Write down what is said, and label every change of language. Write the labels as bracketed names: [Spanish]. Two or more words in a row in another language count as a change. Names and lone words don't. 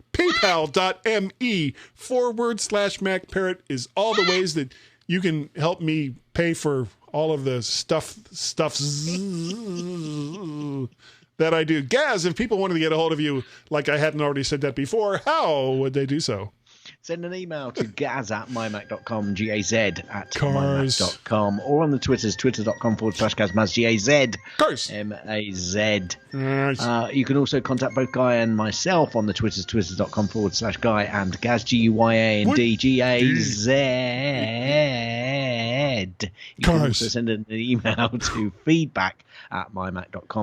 [English] PayPal.me/MacParrot is all the ways that you can help me pay for all of the stuff that I do. Gaz, if people wanted to get a hold of you, like I hadn't already said that before, how would they do so? Send an email to gaz@mymac.com, gaz@mymac.com, or on the Twitters, twitter.com/gazmaz, GAZ, course. MAZ. Nice. You can also contact both Guy and myself on the Twitters, twitter.com/Guy and Gaz, GUYAND, GAZ. You can also send an email to feedback@mymac.com.